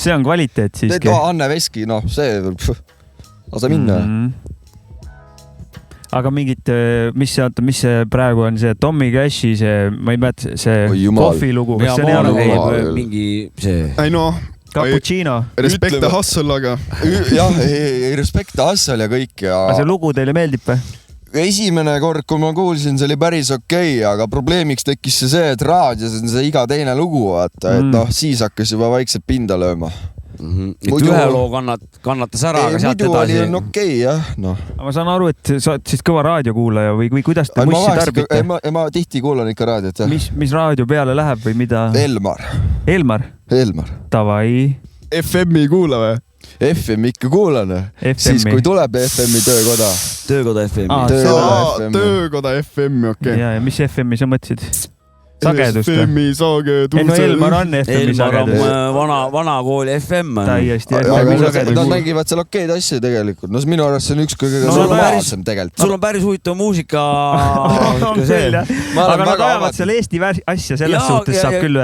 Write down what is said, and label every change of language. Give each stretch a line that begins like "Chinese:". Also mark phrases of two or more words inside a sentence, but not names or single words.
Estonian: See on kvaliteet siiski. Anne Veski, see lase minna. Aga mingid, mis see praegu on see Tommy Cashi, see, ma ei mäleta, see Kohvi lugu. Kas see on mingi see? Ei Cappuccino.
English: Respect the hustle,
Estonian: aga. Jah,
English: respect the hustle
Estonian: ja kõik. Aga see lugu teile meeldib või? Esimene kord, kui ma kuulsin, see oli päris okei, aga probleemiks tekkis see, et raadios on see iga teine lugu, vaata, et siis hakkas juba vaikselt pinda lööma. Ühe loo kannatas ära, aga sealt edasi. Muidu oli okei, jah. Ma saan aru, et sa oled siis kõva raadiokuulaja või kuidas te mussi tarbite? Ma tihti kuulan ikka raadiot, jah. Mis raadio peale läheb või mida? Elmar? Tavai. FM-i kuula või? FM ikka kuulan. Siis kui tuleb FM-i töökoda. Töökoda FM-i. Töökoda FM-i, okei. Ja mis FM-i sa mõtlesid? Sagedust. FM-i sagedust. Elmar on FM-i sagedust. Elmar on vana kooli FM. Täiesti. Nad mängivad seal okeid asju tegelikult. Minu arvates see on üks kõige normaalsem tegelikult. Sul on päris huvitav muusika. Aga nad ajavad seal Eesti asja selles suhtes saab küll öelda.